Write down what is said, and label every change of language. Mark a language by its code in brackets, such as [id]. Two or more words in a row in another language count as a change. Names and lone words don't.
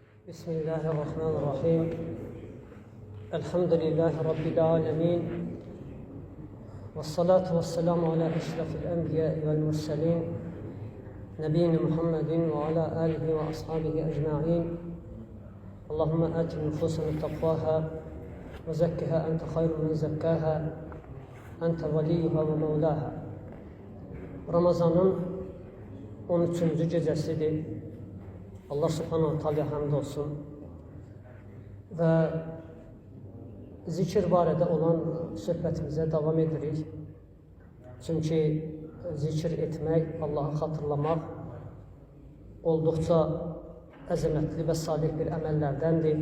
[ar] بسم الله الرحمن الرحيم الحمد لله رب العالمين والصلاة والسلام على أشرف الأنبياء والمرسلين نبينا محمد وعلى آله وأصحابه أجمعين اللهم آت نفوسنا تقواها وزكها أنت خير من زكاها أنت وليها ومولاها. [az] Ramazanın 13-cü gecəsidir. [ar] الله سبحانه تعالى [az] həmd olsun və zikir barədə olan söhbətimizə davam edirik. Çünki zikir etmək, Allahı xatırlamaq olduqca əzəmətli və salih bir əməllərdəndir.